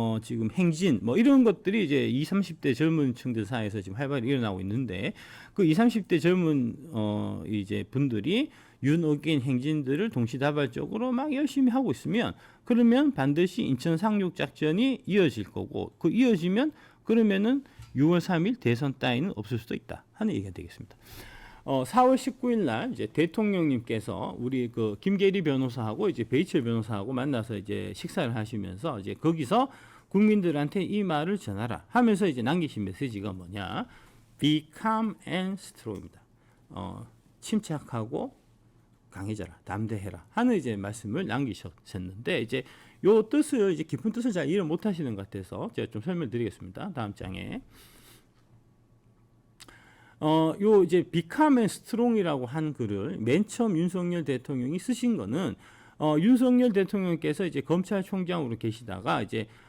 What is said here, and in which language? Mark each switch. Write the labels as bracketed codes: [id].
[ko] 지금 행진 뭐 이런 것들이 이제 20, 30대 젊은 층들 사이에서 지금 활발히 일어나고 있는데, 그 20, 30대 젊은 이제 분들이 윤어게인 행진들을 동시다발적으로 막 열심히 하고 있으면, 그러면 반드시 인천 상륙 작전이 이어질 거고, 그 이어지면 그러면은 6월 3일 대선 따위는 없을 수도 있다 하는 얘기가 되겠습니다. 4월 19일 날 이제 대통령님께서 우리 그 김계리 변호사하고 이제 베이철 변호사하고 만나서 이제 식사를 하시면서 이제 거기서 국민들한테 이 말을 전하라 하면서 이제 남기신 메시지가 뭐냐? [en] Be calm and strong입니다. [ko] 침착하고 강해져라, 담대해라 하는 이제 말씀을 남기셨는데, 이제 요 뜻을 이제 깊은 뜻을 잘 이해 못 하시는 것 같아서 제가 좀 설명드리겠습니다. 다음 장에. 요 이제 비카멘 스트롱이라고 한 글을 맨 처음 윤석열 대통령이 쓰신 거는, 윤석열 대통령께서 이제 검찰총장으로 계시다가 이제